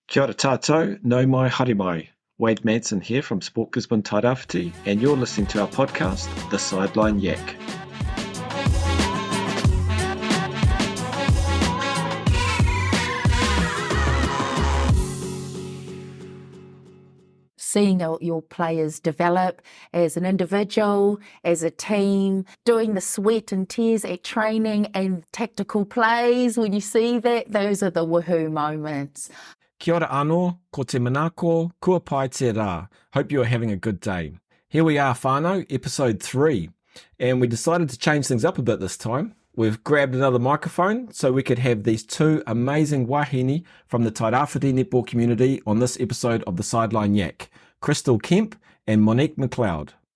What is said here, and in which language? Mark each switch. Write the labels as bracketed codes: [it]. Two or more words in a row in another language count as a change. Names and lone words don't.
[mi] Kia ora tātou, nau mai haere mai. [en] Wade Manson here from Sport Gisborne Tairāwhiti, and you're listening to our podcast, The Sideline Yak. Seeing your players develop as an individual, as a team, doing the sweat and tears at training and tactical plays, when you see that, those are the woohoo moments. [mi] Kia ora anō, ko te manako, kua pai te rā. [en] Hope you are having a good day. Here we are, whānau, episode 3, and we decided to change things up a bit this time. We've grabbed another microphone so we could have these two amazing wāhine from the Tairāwhiti netball community on this episode of the Sideline Yak, Cristal Kemp and Monique McLeod.